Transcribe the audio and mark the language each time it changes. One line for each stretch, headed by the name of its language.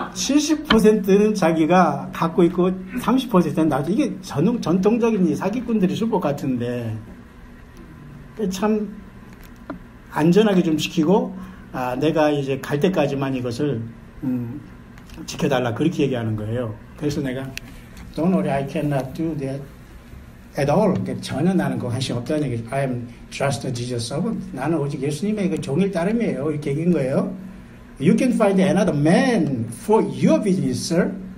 Korean: 70%는 자기가 갖고 있고 30%는 나도. 이게 전통적인 사기꾼들이 수법 같은데 참 안전하게 좀 지키고 내가 이제 갈 때까지만 이것을 지켜달라 그렇게 얘기하는 거예요. 그래서 내가
English: Don't worry, I cannot do that at all.
Korean: 그러니까 전혀 나는 그 관심 없다는 얘기.
English: I am just a Jesus servant.
Korean: 나는 오직 예수님의 그 종일 따름이에요. 이렇게 얘기한 거예요.
English: You can find another man for your business, sir.